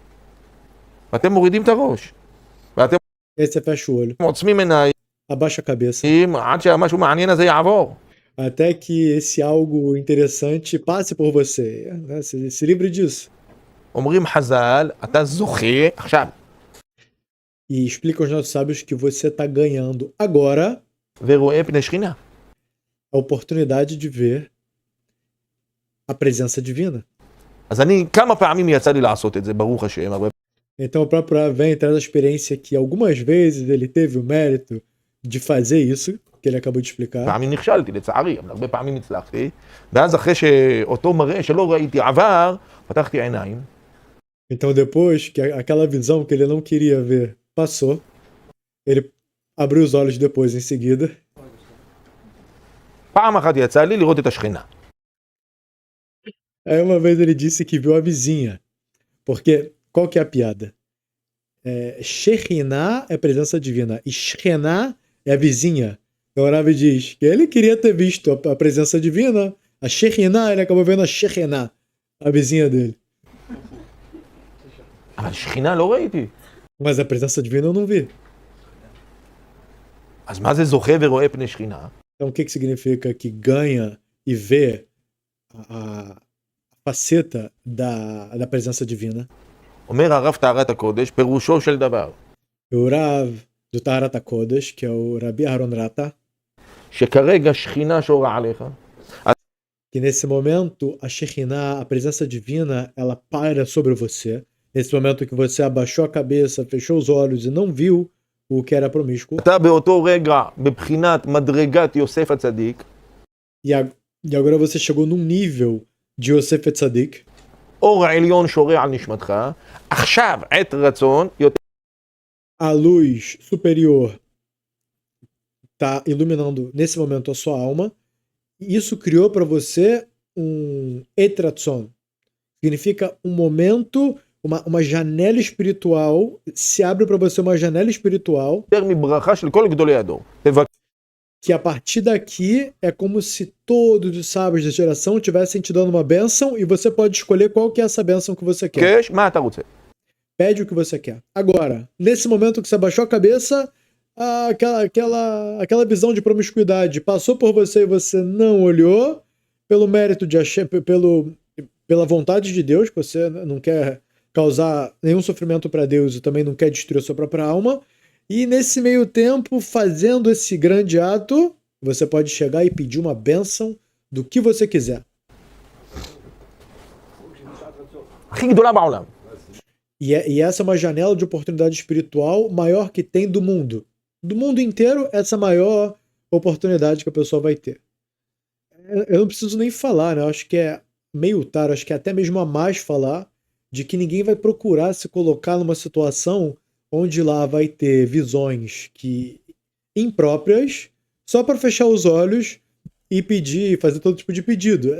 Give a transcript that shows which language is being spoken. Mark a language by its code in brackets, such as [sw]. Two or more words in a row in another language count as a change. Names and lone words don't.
[he] ואתם מורידים את הראש, ואתם [pt] Aí você fecha o olho, [he] עוצמים עיניים, [pt] abaixa a cabeça, [he] עד שהמשהו מעניין הזה יעבור. [pt] até que esse algo interessante passe por você, né? Se livre disso. [he] אומרים חז"ל, אתה זוכה עכשיו, [pt] E explica aos nossos sábios que você está ganhando agora [he] ורואה פני שכינה. [pt] a oportunidade de ver a presença divina. [he] אז אני כמה פעמים יצא לי לעשות את זה, ברוך השם, הרבה [pt] Então o próprio Rav vem traz a experiência que algumas vezes ele teve o mérito de fazer isso, que ele acabou de explicar. [he] פעמים נכשלתי לצערי, אבל הרבה פעמים הצלחתי, ואז אחרי שאותו מראה שלא ראיתי עבר, פתחתי עיניים, [pt] Então depois que aquela visão que ele não queria ver passou, ele abriu os olhos depois em seguida. [he] פעם אחת יצא לי לראות את השכינה. [pt] Aí uma vez ele disse que viu a vizinha, porque qual que é a piada? Shekhinah é presença divina e Shekhinah é a vizinha. Então o Rav diz que ele queria ter visto a presença divina, a Shekhinah, ele acabou vendo a Shekhinah, a vizinha dele. [he] אבל שכינה לא ראיתי. [pt] Mas a presença divina eu não vi. [he] אז מה זה זוכה ורואה פני שכינה? [pt] Então o que significa que ganha e vê a faceta da presença divina? [he] אומר הרב טהרת הקודש, פירושו של דבר, [pt] O Rav do Taharat HaKodesh, que é o Rabi Aharon Rata, [he] שכרגע שכינה שורה עליך, [pt] que nesse momento a Shekhinah, a presença divina, ela paira sobre você. Nesse momento que você abaixou a cabeça, fechou os olhos e não viu o que era promíscuo. [he] אתה באותו רגע בבחינת מדרגת יוסף הצדיק, [pt] E agora você chegou num nível de Yosef Tzadik. [he] אור העליון שורה על נשמתך, עכשיו עת רצון, [pt] A luz superior está iluminando nesse momento a sua alma. Isso criou para você um etratson. Significa um momento, uma janela espiritual. Se abre para você uma janela espiritual [he] יותר מברכה של כל גדולי הדור. [pt] que a partir daqui é como se todos os sábios da geração tivessem te dando uma bênção e você pode escolher qual que é essa bênção que você quer. [he] בקש, מה אתה רוצה? [pt] Pede o que você quer. Agora, nesse momento que você abaixou a cabeça, aquela visão de promiscuidade passou por você e você não olhou, pelo mérito de Hashem, pela vontade de Deus, que você não quer causar nenhum sofrimento para Deus e também não quer destruir a sua própria alma. E nesse meio tempo, fazendo esse grande ato, você pode chegar e pedir uma bênção do que você quiser. [he] הכי גדולה בעולם. [pt] E essa é uma janela de oportunidade espiritual maior que tem do mundo. Do mundo inteiro, essa é a maior oportunidade que a pessoa vai ter. Eu não preciso nem falar, né? Eu acho que é meio tarde, acho que é até mesmo a mais falar de que ninguém vai procurar se colocar numa situação onde lá vai ter visões impróprias só para fechar os olhos e pedir, fazer todo tipo de pedido.